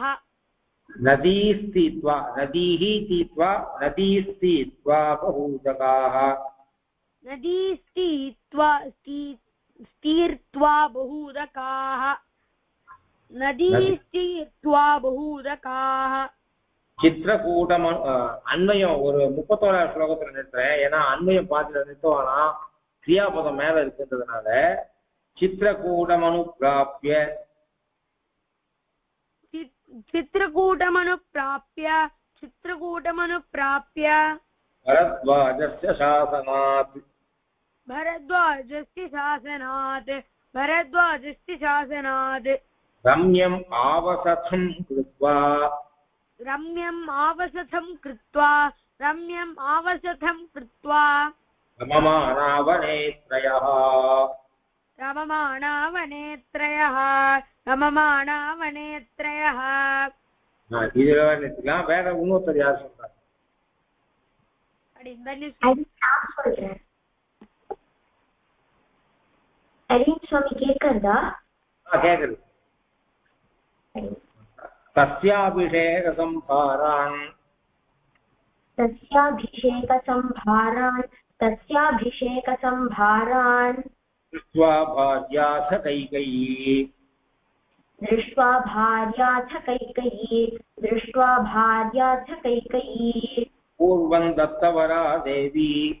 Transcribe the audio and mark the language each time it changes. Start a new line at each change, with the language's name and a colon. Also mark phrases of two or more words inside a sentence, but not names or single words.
Sanskrit: नदीस्तीत्वा नदीः तीत्वा नदीस्तीत्वा बहूदकाः नदीस्तीर्त्वा बहूदकाः नदीस्तीर्त्वा बहूदकाः
Tamil: चित्रकूटम अन्वयம் ஒரு 31 ஸ்லோகத்துல நிறுத்துறேன் ஏன்னா அன்வயம் பாத்துல நிறுத்துவானா கிரியாபதம் மேல இருக்குன்றதுனால चित्रकूटमनुप्राप्य
Sanskrit: चित्रकूटमनुप्राप्य भरद्वाजस्य शासनात् रम्यम् आवसथं कृत्वा रममाणावनेत्रयः
Tamil: இதுல நிறுத்திக்கலாம் வேற இன்னொருத்தர் யார் சொல்றாரு ஸ்வாமி கேக்கறதா
Sanskrit: கேக்குது तस्याभिषेकसंभारान् दृष्ट्वा भार्याथ कैकेयी पूर्वं दत्तवरा देवी